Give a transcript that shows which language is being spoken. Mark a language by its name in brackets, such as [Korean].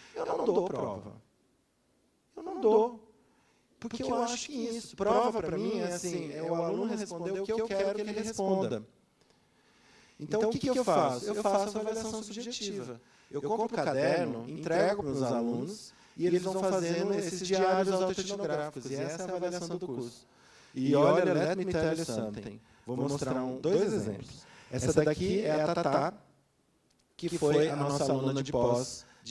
[Portuguese] Eu não dou prova. Eu não dou. Porque eu acho que isso, prova para mim, é assim, o aluno responder o que eu quero que ele responda. Então, o que eu faço? Eu faço a avaliação subjetiva. Eu compro o caderno, entrego para os alunos, e eles vão fazendo esses diários autoetnográficos, e essa é a avaliação do curso. E olha, [English] let me tell you something. [Portuguese] Vou mostrar dois exemplos. Essa daqui é a Tatá, que foi a nossa aluna de pós.